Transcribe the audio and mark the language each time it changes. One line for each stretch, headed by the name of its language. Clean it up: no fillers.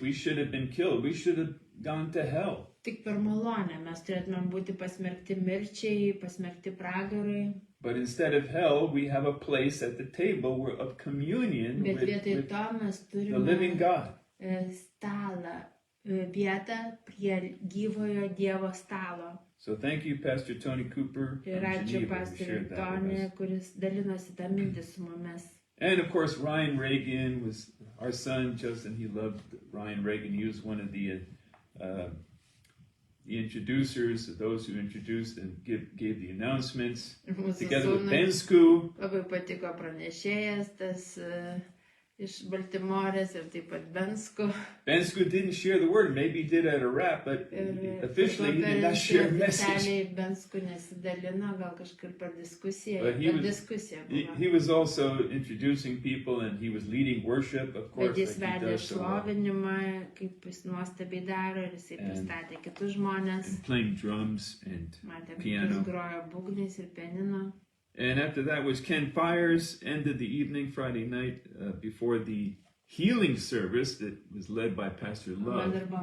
English: We should have been killed. We should have gone to hell.
Lithuanian: Tik per malonę mes turėtumėm būti pasmerkti mirčiai, pasmerkti pragarui.
English: But instead of hell, we have a place at the table of communion with the living God.
Lithuanian: Stalą, vietą prie gyvojo Dievo stalo.
English: So thank you, Pastor Tony Cooper
Lithuanian: Ir
English: from
Lithuanian: ačiū
English: Geneva, who
Lithuanian: pastoriui
English: shared that with
Lithuanian: Tony,
English: us.
Lithuanian: kuris dalinosi tą mintį su mumis.
English: And of course, Ryan Reagan was our son, Justin. He loved Ryan Reagan. He was one of the introducers, those who introduced and gave the announcements, together with Bensku.
Lithuanian: Labai patiko pranešėjas, tas iš Baltimorės ir taip pat Bensku.
English: Bensku didn't share the word. Maybe he did at a rap, but officially he did not share a message.
Lithuanian: Bensku nesidalino, gal kažkur per diskusiją.
English: But he was also introducing people, and he was leading worship, of course.
Lithuanian: Bet jis vedė šlovinimą, kaip jis nuostabiai daro, ir jisai pristatė kitus žmonės.
English: And playing drums and piano.
Lithuanian: Jis grojo būgnais ir pianino.
English: And after that was Ken Fires, ended the evening Friday night before the healing service that was led by Pastor Love.